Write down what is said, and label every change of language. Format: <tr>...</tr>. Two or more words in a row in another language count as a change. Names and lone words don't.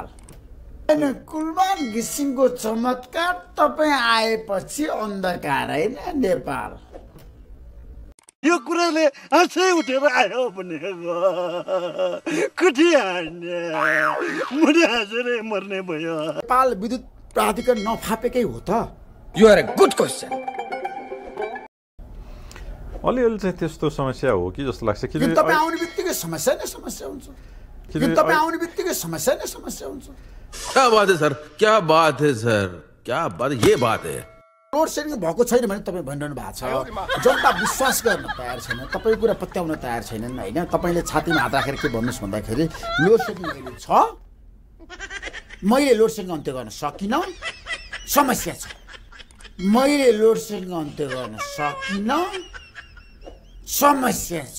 <ne>कुलमान घिसिङको चमत्कार तपाईँ आएपछि अन्धकार होइन नेपाल। यो कुराले आँसै उठेर आयो भने कुठी हान्ने मुडी हाँसेरै मर्ने भयो। नेपाल विद्युत प्राधिकरण नफापेकै हो त?</ne> <en>You are a good question.</en> <ne>अलिअलि चाहिँ त्यस्तो समस्या हो कि जस्तो लाग्छ कि तपाईँ आउने बित्तिकै समस्या नै समस्या हुन्छ। तपाईँ आउने बित्तिकै समस्या नै समस्या हुन्छ।</ne> <hi>क्या बात है सर, क्या बात है सर, क्या बात, ये बात है।</hi> <en>load shedding</en> <ne>भएको छैन भने तपाईँ भनिरहनु भएको छ, जनता विश्वास गर्न तयार छैन, तपाईँको कुरा पत्याउन तयार छैनन् होइन। तपाईँले छातीमा हात राखेर के भन्नुहोस् भन्दाखेरि</ne> <en>load shedding</en> <ne>अहिले छ, मैले</ne> <en>load shedding</en> <ne>अन्त्य गर्न सकिनँ, समस्या छ। मैले</ne> <en>load shedding</en> <ne>अन्त्य गर्न सकिनँ, समस्या छ।</ne>